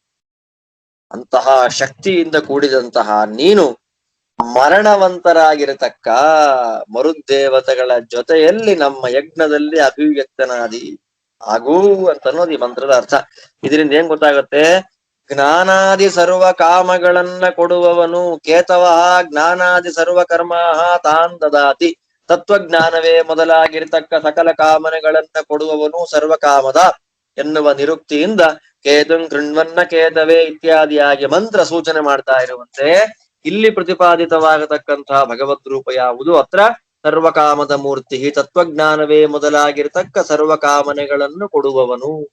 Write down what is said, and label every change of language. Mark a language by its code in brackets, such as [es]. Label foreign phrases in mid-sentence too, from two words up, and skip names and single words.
[kn] ಅಂತಹ ಶಕ್ತಿಯಿಂದ ಕೂಡಿದಂತಹ ನೀನು ಮರಣವಂತರಾಗಿರತಕ್ಕ ಮರುದ್ದೇವತೆಗಳ ಜೊತೆಯಲ್ಲಿ ನಮ್ಮ ಯಜ್ಞದಲ್ಲಿ ಅಭಿವ್ಯಕ್ತನಾದಿ ಆಗೂ ಅಂತ ಅನ್ನೋದು ಈ ಮಂತ್ರದ ಅರ್ಥ. ಇದರಿಂದ ಏನ್ ಗೊತ್ತಾಗತ್ತೆ? [sa] ಜ್ಞಾನಾದಿ ಸರ್ವ ಕಾಮಗಳನ್ನ ಕೊಡುವವನು ಕೇತವ, ಜ್ಞಾನಾದಿ ಸರ್ವ ಕರ್ಮ ತಾನ್ ದದಾತಿ. [kn] ತತ್ವಜ್ಞಾನವೇ ಮೊದಲಾಗಿರ್ತಕ್ಕ ಸಕಲ ಕಾಮನೆಗಳನ್ನ ಕೊಡುವವನು ಸರ್ವಕಾಮದ ಎನ್ನುವ ನಿರುಕ್ತಿಯಿಂದ [sa] ಕೇತುಂ ಕೃಣ್ವನ್ನ ಕೇತವೇ [kn] ಇತ್ಯಾದಿಯಾಗಿ ಮಂತ್ರ ಸೂಚನೆ ಮಾಡ್ತಾ ಇರುವಂತೆ ಇಲ್ಲಿ ಪ್ರತಿಪಾದಿತವಾಗತಕ್ಕಂತಹ ಭಗವದ್ ರೂಪ ಯಾವುದು? ಅತ್ರ ಸರ್ವಕಾಮದ ಮೂರ್ತಿ, ತತ್ವಜ್ಞಾನವೇ ಮೊದಲಾಗಿರ್ತಕ್ಕ ಸರ್ವಕಾಮನೆಗಳನ್ನು ಕೊಡುವವನು.